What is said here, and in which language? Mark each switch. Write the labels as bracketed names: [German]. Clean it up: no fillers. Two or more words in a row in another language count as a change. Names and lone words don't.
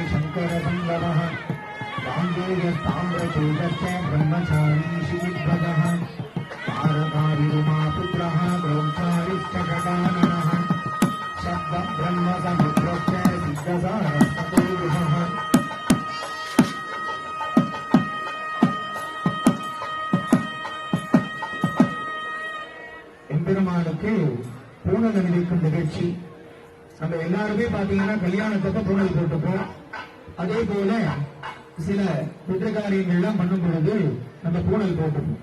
[Sanskrit] शङ्करसङ्गमः गाम्भीर्यस्ताम्रचूडश्च ब्रह्मचारी शिविद्भगः तारकारिरुमापुत्रः ब्रह्मचारिश्च गजाननः शब्दब्रह्मसमुद्रश्च सिद्धसारस्वतो गुहः [Tamil] எம்பெருமானுக்கு பூணல் அணிவிக்கும் நிகழ்ச்சி. நம்ம எல்லாருமே பாத்தீங்கன்னா கல்யாணத்தப்ப பூணல் போட்டுப்போம். அதே போல சில புத்திரகாரியங்கள்லாம் பண்ணும் பொழுது நம்ம பூணல் போட்டுப்போம்.